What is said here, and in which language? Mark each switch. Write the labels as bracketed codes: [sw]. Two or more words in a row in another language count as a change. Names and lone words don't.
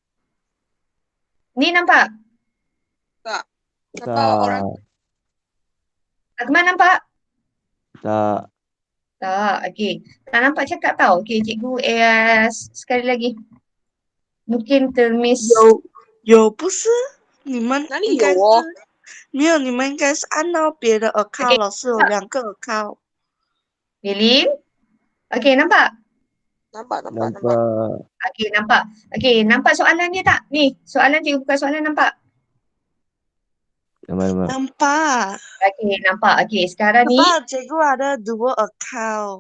[ms] Ni nampak? Tak. Nampak orang. Akmal nampak? Tak. Tak, okey. Tak nampak cakap tau. Okey, cikgu sekali lagi. Mungkin termiss. [zh] 有不是？你们应该是没有，你们应该是按到别的 account 了，是有2个 account。 [ms] Belim. Okey, nampak? Nampak. Okey, nampak. Okey, nampak soalan dia tak? Ni, soalan cikgu buka soalan nampak? Nampak. Okey, nampak. Okey, sekarang ni Sebab cikgu ada 2 account.